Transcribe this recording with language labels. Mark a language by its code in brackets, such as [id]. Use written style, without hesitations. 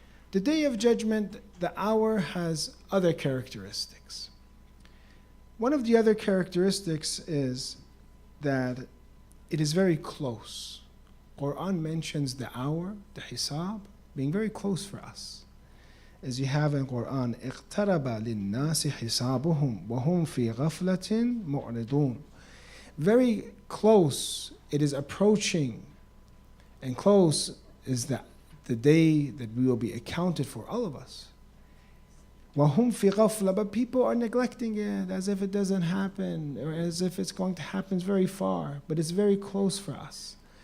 [en] The day of judgment, the hour has other characteristics. One of the other characteristics is that it is very close. Quran mentions the hour, the hisab, being very close for us. As you have in Quran, [ar] اقترب للناس حسابهم وهم في غفلة معرضون. [en] Very close, it is approaching, and close is the day that we will be accounted for, all of us. [ar] وهم في غفلة, [en] but people are neglecting it as if it doesn't happen, or as if it's going to happen very far, but it's very close for us.